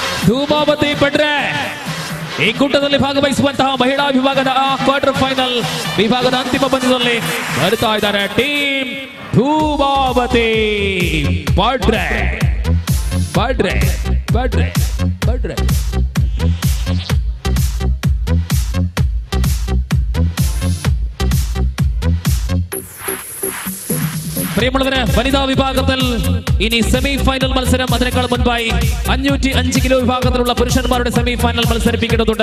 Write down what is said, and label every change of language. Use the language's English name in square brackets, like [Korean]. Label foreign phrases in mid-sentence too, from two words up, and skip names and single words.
[Kannada] ಧೂಮಾವತಿ ಪಡ್ರೆ ಈ ಕೂಟದಲ್ಲಿ ಭಾಗವಹಿಸುವಂತಹ ಮಹಿಳಾ ವಿಭಾಗದ [English] quarter final [Kannada] ವಿಭಾಗದ ಅಂತಿಮ ಪಂದ್ಯದಲ್ಲಿ ಬರ್ತಾ ಇದ್ದಾರೆ ಟೀಮ್ ಧೂಮಾವತಿ ಪಡ್ರೆ ಪಡ್ರೆ ಪಡ್ರೆ ಪಡ್ರೆ. [Malayalam] പ്രിയമുള്ളവരെ, വനിതാ വിഭാഗത്തിൽ ഇനി [English] semi final [Malayalam] മത്സരം. അതിനേക്കാൾ മുൻപായി 505 കിലോ വിഭാഗത്തിലുള്ള പുരുഷന്മാരുടെ [English] semi final [Malayalam] മത്സരിപ്പിക്കേണ്ടതുണ്ട്.